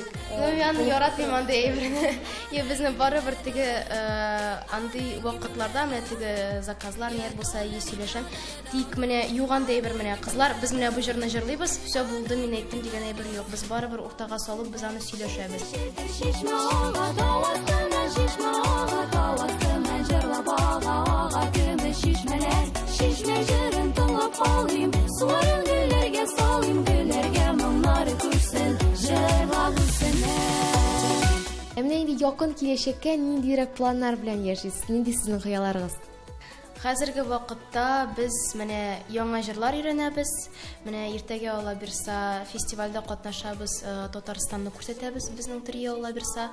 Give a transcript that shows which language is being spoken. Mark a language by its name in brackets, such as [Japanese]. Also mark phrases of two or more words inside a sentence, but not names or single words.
[Tatar] Мен яратмыйм андый әйберне. Я безне барыбер теге андый вакытларда менә теге заказлар ният булса сөйләшәм. Тик менә юганда әйбер менә кызлар, без менә бу җырны җырлыйбыз, все булды, мин әйттем дигән әйбер юк. Без барыбер уртага салып без аны сөйләшәбез. Şişme jırın tınlap alayım, suların güllerge salayım, güllerge mumları kursun, jırlansın. Менә инде якын киләчәккә ниндирәк планнар белән яшисез? Нинди сезнең хыялларыгыз? Хәзерге вакытта без менә яңа җырлар өйрәнәбез. Менә иртәгә ала бирса фестивальдә катнашабыз, Татарстанны күрсәтәбез безнең трио ала бирса.